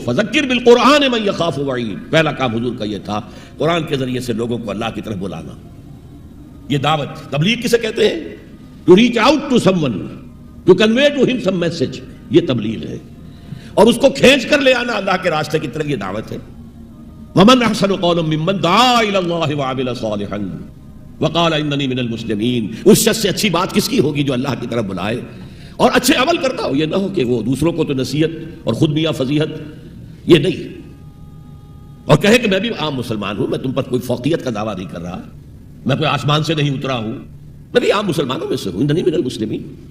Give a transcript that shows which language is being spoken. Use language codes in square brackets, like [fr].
[ar] فذکر بالقرآن من یخاف وعید. [ur] پہلا کام حضور کا یہ تھا، قرآن کے ذریعے سے لوگوں کو اللہ کی طرف بلانا. یہ دعوت، تبلیغ کسے کہتے ہیں؟ [en] To reach out to someone, to convey to ہم some message. [ur] یہ تبلیغ ہے، اور اس کو کھینچ کر لے آنا اللہ کے راستے کی طرف، یہ دعوت ہے. [ar] ومن احسن قولا ممن دعا الى الله وعمل صالحا وقال انني من المسلمین. [ur] اس شخص سے اچھی بات کس کی ہوگی جو اللہ کی طرف بلائے اور اچھے عمل کرتا ہو. یہ نہ ہو کہ وہ دوسروں کو تو نصیحت اور خود میاں فضیحت، یہ نہیں، اور کہے کہ میں بھی عام مسلمان ہوں، میں تم پر کوئی فوقیت کا دعویٰ نہیں کر رہا، میں کوئی آسمان سے نہیں اترا ہوں، میں بھی عام مسلمانوں میں سے ہوں. [ar] اننی من المسلمین.